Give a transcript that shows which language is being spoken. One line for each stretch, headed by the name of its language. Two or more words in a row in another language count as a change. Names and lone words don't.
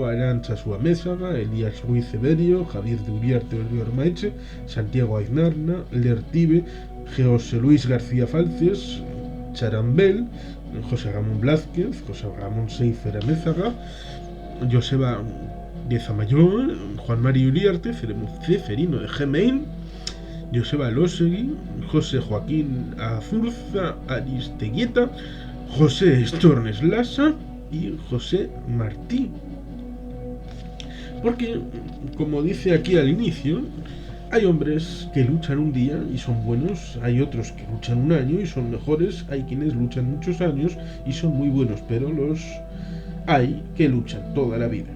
Spanish: Arantxa Suamézaga, Elías Ruiz Severio, Javier de Uriarte Ormaeche, Santiago Aiznarna, Lertibe, José Luis García Falces, Charambel, José Ramón Blázquez, José Ramón Seifer Amézaga, Joseba de Zamayor, Juan Mario Uriarte, Ceferino de Gemein, Joseba Losegui, José Joaquín Azurza Aristeguieta, José Estornes Lassa y José Martí. Porque, como dice aquí al inicio, hay hombres que luchan un día y son buenos, hay otros que luchan un año y son mejores, hay quienes luchan muchos años y son muy buenos, pero los hay que luchan toda la vida.